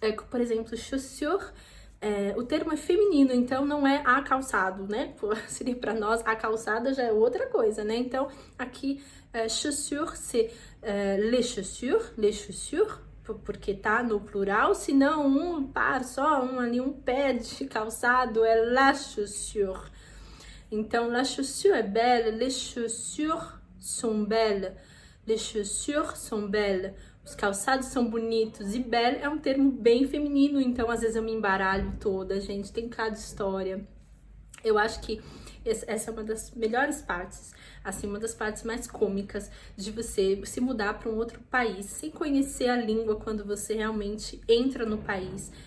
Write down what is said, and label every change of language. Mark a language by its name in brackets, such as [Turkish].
[Portuguese] por exemplo, chaussure, o termo é feminino, então não é a calçado, né? Seria para nós, a calçada já é outra coisa, né? Então, aqui, chaussure, [French] c'est les chaussures, [Portuguese] porque tá no plural, se não um par só, um pé de calçado é [French] la chaussure. [Portuguese] Então, [French] la chaussure [Portuguese] é [French] belle, les chaussures sont belles, les chaussures sont belles. [Portuguese] Os calçados são bonitos, e belle é um termo bem feminino, então às vezes eu me embaralho toda, gente, tem cada história. Eu acho que essa é uma das melhores partes, assim, uma das partes mais cômicas de você se mudar para um outro país, sem conhecer a língua quando você realmente entra no país.